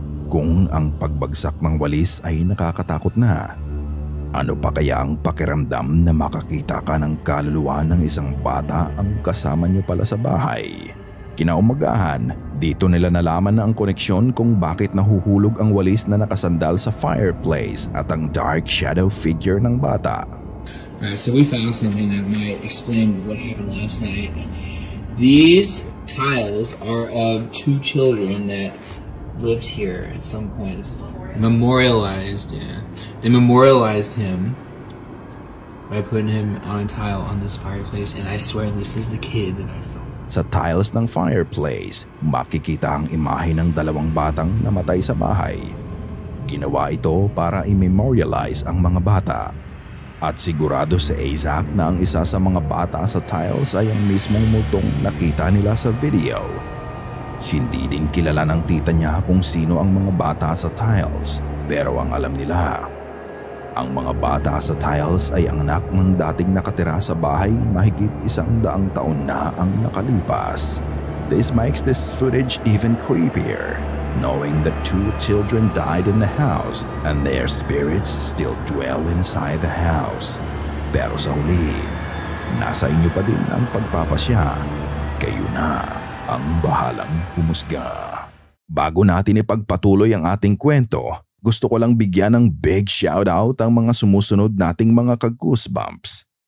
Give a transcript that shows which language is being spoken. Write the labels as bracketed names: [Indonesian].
[Filipino] Kung ang pagbagsak ng walis ay nakakatakot na, ano pa kaya ang pakiramdam na makakita ka ng kaluluwa ng isang bata ang kasama niyo pala sa bahay? Kinaumagahan, dito nila nalaman na ang koneksyon kung bakit nahuhulog ang walis na nakasandal sa fireplace at ang dark shadow figure ng bata. [English] Alright, so we found something that might explain what happened last night. These tiles are of 2 children that lived here at some point. This is memorialized, yeah. They memorialized him by putting him on a tile on this fireplace, and I swear this is the kid that I saw. [Filipino] Sa tiles ng fireplace, makikita ang imahe ng 2 batang namatay sa bahay. Ginawa ito para i-memorialize ang mga bata. At sigurado si Isaac na ang isa sa mga bata sa tiles ay ang mismong multong nakita nila sa video. Hindi din kilala ng tita niya kung sino ang mga bata sa tiles, pero ang alam nila, ang mga bata sa tiles ay ang anak ng dating nakatira sa bahay mahigit 100 taon na ang nakalipas. [English] This makes this footage even creepier, knowing that 2 children died in the house and their spirits still dwell inside the house. [Filipino] Pero sa huli, nasa inyo pa din ang pagpapasya. Kayo na ang bahalang humusga. Bago natin ipagpatuloy ang ating kwento, gusto ko lang bigyan ng big shoutout ang mga sumusunod nating mga ka-goosebumps.